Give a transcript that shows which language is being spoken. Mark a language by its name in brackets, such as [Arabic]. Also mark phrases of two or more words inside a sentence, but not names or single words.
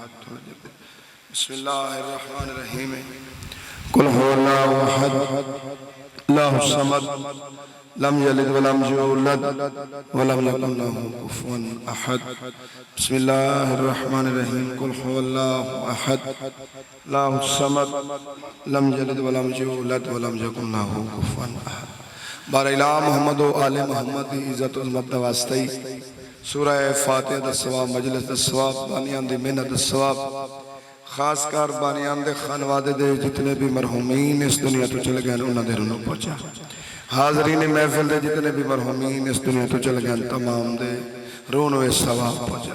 [Arabic] بسم الله الرحمن الرحيم۔ قل هو الله أحد الله الصمد لم يلد ولم يولد ولم يكن له كفوا أحد. بسم الله الرحمن الرحيم۔ قل هو الله أحد الله الصمد لم يلد ولم يولد ولم يكن له كفوا أحد. [Punjabi] ਬਾਰਿਲਾ ਮੋਹੰਮਦ ਵ ਆਲੇ ਮੋਹੰਮਦ ਦੀ ਇੱਜ਼ਤ ਉੱਮਤ ਦਾ ਵਾਸਤੇ ਸੂਰਹ ਫ਼ਾਤਿਹਾ ਦਾ ਸਵਾਬ, ਮਜਲਿਸ ਦਾ ਸਵਾਬ, ਬਾਨੀਆਂ ਦੀ ਮਿਹਨਤ ਦਾ ਸਵਾਬ, ਖ਼ਾਸਕਰ ਬਾਨੀਆਂ ਦੇ ਖ਼ਾਨਵਾਦੇ ਦੇ ਜਿਤਨੇ ਭੀ ਮਰਹੂਮੀਨ ਇਸ ਦੁਨੀਆ ਤੋਂ ਚਲੇ ਗਏ ਉਨ੍ਹਾਂ ਦੇ ਰੂਹ ਪਹੁੰਚਾ। ਹਾਜ਼ਰੀਨ ਮਹਿਫ਼ਲ ਦੇ ਜਿਤਨੇ ਭੀ ਮਰਹੂਮੀਨ ਇਸ ਦੁਨੀਆ ਤੋਂ ਚਲੇ ਗਏ ਤਮਾਮ ਦੇ ਰੂਹ ਨੂੰ ਸਵਾਬ ਪਹੁੰਚਾ।